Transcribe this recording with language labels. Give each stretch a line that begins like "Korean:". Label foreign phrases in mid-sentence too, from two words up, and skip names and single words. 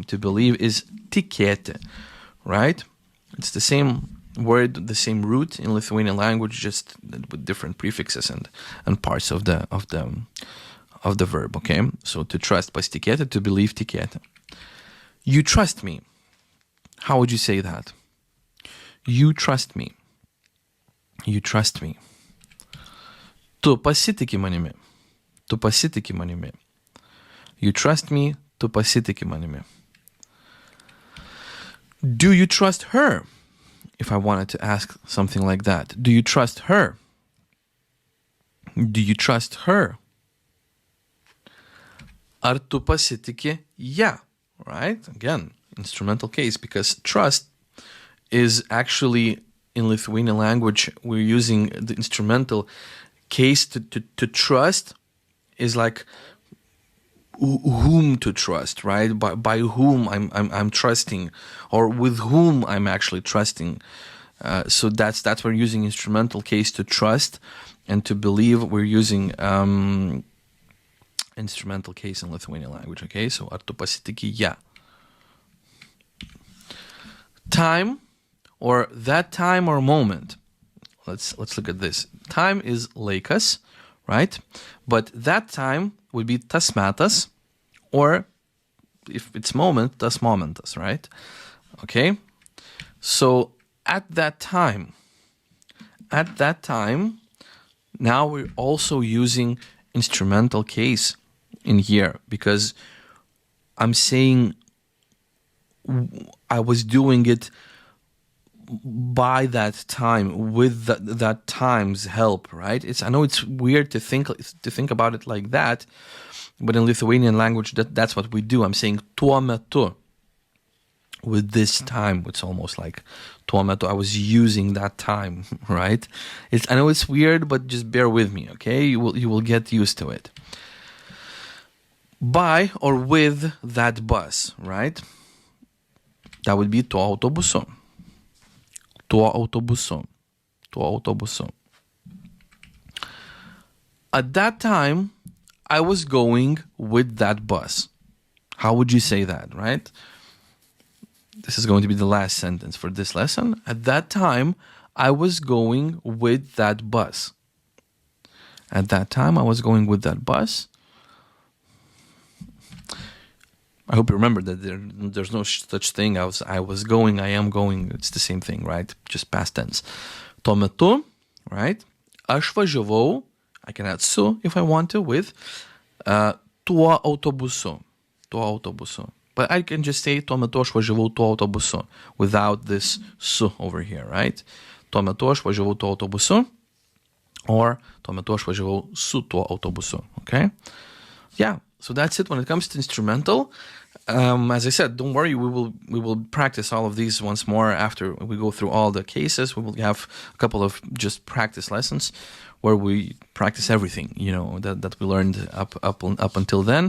English: To believe is tikėti, right? It's the same word, the same root in Lithuanian language, just with different prefixes and parts of the verb. Okay, so to trust pasitikėti, to believe tikėti. You trust me. How would you say that? You trust me. You trust me.
Lithuanian: Tu pasitiki manimi. Tu pasitiki manimi.
English: You trust me.
Lithuanian: Tu pasitiki manimi.
English: Do you trust her? If I wanted to ask something like that. Do you trust her? Do you trust her?
Lithuanian: Ar tu pasitiki ją?
English: Right? Again, instrumental case, because trust is actually, in Lithuanian language, we're using the instrumental case to trust is like whom to trust, right? By whom I'm trusting, or with whom I'm actually trusting. So that's we're using instrumental case to trust, and to believe we're using instrumental case in Lithuanian language. Okay, so
Lithuanian: ar tu pasitiki ją?
English: Time, or that time or moment. Let's look at this. Time is laikas, right? But that time would be
Lithuanian: tas metas,
English: or if it's moment,
Lithuanian: tas momentas,
English: right? Okay? So at that time, now we're also using instrumental case in here, because I'm saying I was doing it by that time, with that time's help, right? I know it's weird to think about it like that, but in Lithuanian language, that's what we do. I'm saying
Lithuanian: tuo metu,
English: with this time. It's almost like
Lithuanian: tuo metu,
English: I was using that time, right? I know it's weird, but just bear with me, okay? You will get used to it. by or with that bus, right? That would be
Lithuanian: tuo autobusu. Tuo autobusu. Tuo autobusu.
English: At that time, I was going with that bus. How would you say that, right? This is going to be the last sentence for this lesson. At that time, I was going with that bus. At that time, I was going with that bus. I hope you remember that there's no such thing. I was going, I am going. It's the same thing, right? Just past tense.
Lithuanian: Tuo metu, right? Aš važiavau,
English: I can add su if I want to, with
Lithuanian: tuo autobusu. Tuo autobusu.
English: But I can just say
Lithuanian: tuo metu aš važiavau tuo autobusu
English: without this su over here, right?
Lithuanian: Tuo metu aš važiavau tuo autobusu, or tuo metu aš važiavau su tuo autobusu,
English: okay? Yeah, so that's it when it comes to instrumental. As I said, don't worry, we will practice all of these once more after we go through all the cases. We will have a couple of just practice lessons where we practice everything, that we learned up until then.